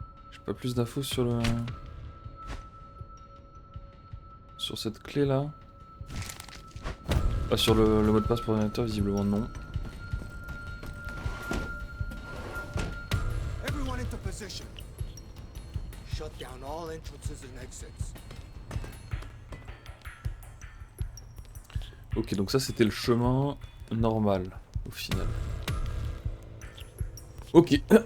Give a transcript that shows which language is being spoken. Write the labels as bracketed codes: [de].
[fr] J'ai pas plus d'infos sur le... Sur cette clé là. Pas sur le mot de passe pour l'ordinateur, visiblement non. [en] Everyone into position. Shut down all entrances and exits. [fr] Ok, donc ça c'était le chemin normal au final. Ok.